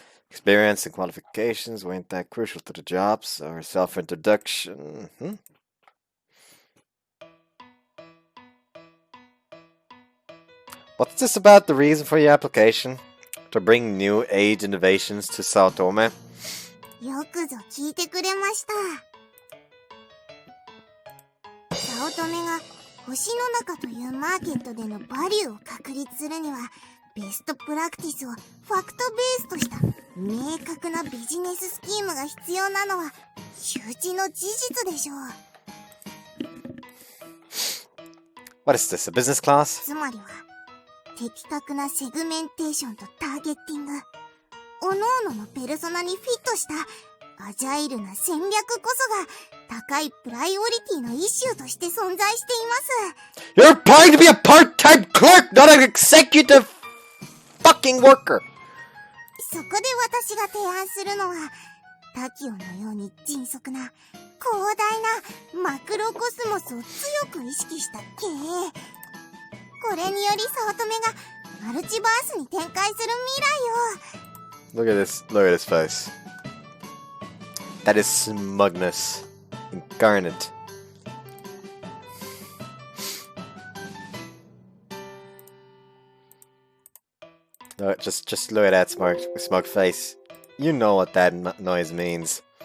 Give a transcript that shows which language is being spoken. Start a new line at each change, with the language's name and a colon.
English: Experience and qualifications weren't that crucial to the job, so her self-introduction... What's this about the reason for your application? To bring new age innovations to Saotome?
Japanese: よくぞ聞いてくれました。早乙女が星の中というマーケットでのバリューを確立するには、ベストプラクティスをファクトベースとした明確なビジネススキームが必要なのは周知の事実でしょう。
English: What is this, a business class?
Japanese: つまりは的確なセグメンテーションとターゲッティング、各々のペルソナにフィットしたアジャイルな戦略こそが高いプライオリティのイシューとして存在しています。
English: You're applying to be a part-time clerk, not an executive fucking worker!
Japanese: そこで私が提案するのは、タキオのように迅速な広大なマクロコスモスを強く意識した経営。これにより早乙女がマルチバースに展開する未来を。
English: Look at this face. That is smugness incarnate. No, just look at that smug face. You know what that noise means.